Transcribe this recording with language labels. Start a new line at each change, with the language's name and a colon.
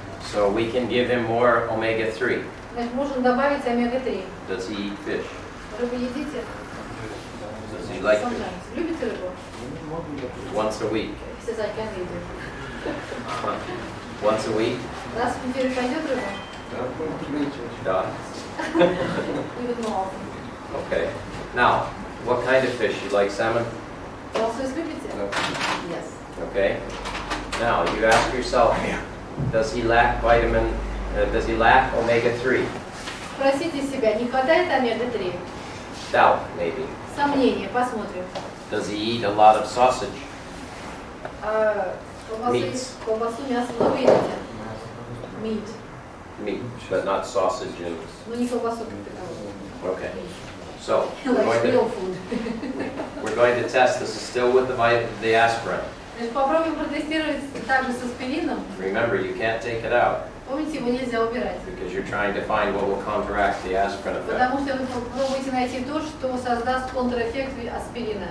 English: So we can give him more omega-3.
Russian: Значит, можно добавить омега-3.
English: Does he eat fish?
Russian: Рыбу едите?
English: Does he like fish? Sometimes.
Russian: Любите рыбу?
English: Once a week. He says, I can eat it. Once a week?
Russian: Раз в неделю пойдет рыба? Да, можно и чаще. Да.
English: Even more often. Okay. Now, what kind of fish? You like salmon?
Russian: Лосось любите? Да.
English: Yes. Okay. Now, you ask yourself, does he lack omega-3?
Russian: Спросите себя, не хватает омега-3?
English: Doubt, maybe.
Russian: Сомнения, посмотрим.
English: Does he eat a lot of sausage?
Russian: А,
English: Meats.
Russian: колбасу, мясо много едите?
English: Meat. Meat, but not sausage and...
Russian: Ну не колбасу как таковую.
English: Okay. So, Like real food. we're going to test, this is still with the aspirin.
Russian: Значит, попробуем протестировать также с аспирином.
English: Remember, you can't take it out.
Russian: Помните, его нельзя убирать.
English: because you're trying to find what will counteract the aspirin effect.
Russian: Потому что вы попробуйте найти то, что создаст контрэффект аспирина.